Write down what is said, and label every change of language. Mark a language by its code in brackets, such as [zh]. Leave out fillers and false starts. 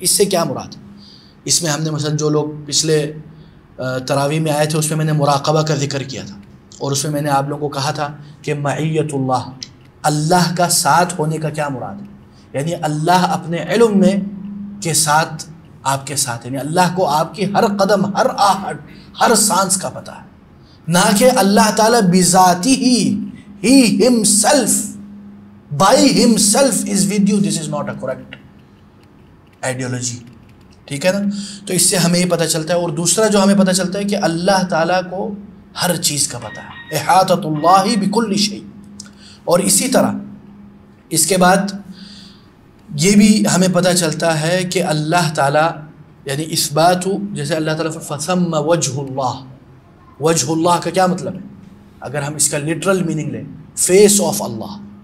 [ur] اس سے کیا مراد ہے؟ اس میں ہم نے مثلا جو لوگ پچھلے تراویح میں آئے تھے اس میں نے مراقبہ کا ذکر کیا تھا، اور اس میں میں نے آپ لوگوں کو کہا تھا کہ معیت اللہ، اللہ کا ساتھ ہونے کا کیا مراد ہے؟ یعنی اللہ اپنے علم میں کے ساتھ آپ کے ساتھ، یعنی اللہ کو آپ کی ہر قدم، ہر آہٹ، ہر سانس کا پتہ ہے، نہ کہ اللہ تعالیٰ بذاتی ہی [en] himself by himself is with you. This is not a correct ideology. [ur] ٹھیک ہے نا. تو اس سے ہمیں یہ پتہ چلتا ہے. اور دوسرا جو ہمیں پتہ چلتا ہے کہ اللہ تعالیٰ کو ہر چیز کا پتہ ہے، [ar] احاطۃ اللہ بکل شیء. [ur] اور اسی طرح اس کے بعد یہ بھی ہمیں پتہ چلتا ہے کہ اللہ تعالیٰ یعنی اثبات، جیسے اللہ تعالیٰ [ar] فثم وجہ اللہ، [ur] وجہ اللہ کا کیا مطلب ہے؟ اگر ہم اس کا لٹرل میننگ لیں، [en] Face of Allah.